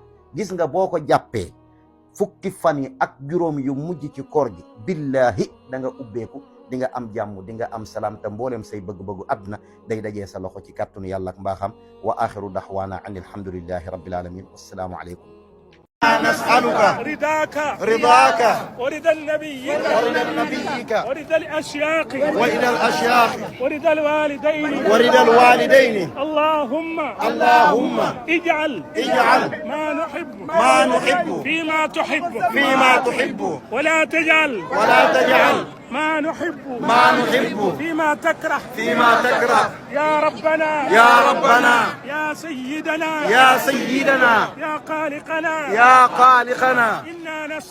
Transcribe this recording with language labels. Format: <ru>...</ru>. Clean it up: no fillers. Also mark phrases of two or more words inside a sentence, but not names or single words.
<wo>gis nga boo ko jàppee fukki fan yi ak juróom yu mujj ci koor gi billahi da nga ubbeeku, di nga am jàmm, di nga am salaam, te mboolem say bëgg-bëggu àdduna day dajee sa loxo ci kàttanu yàlla ak mbaaxam.</wo> <ar>وآخر دعوانا أن الحمد لله رب العالمين. والسلام عليكم. نسألك رضاك ورضا نبيك ورضا الأشياخ ورضا الوالدين اللهم اجعل ما نحب فيما تحب ولا تجعل ما نحب فيما تكره يا ربنا يا سيدنا يا خالقنا إنا</ar>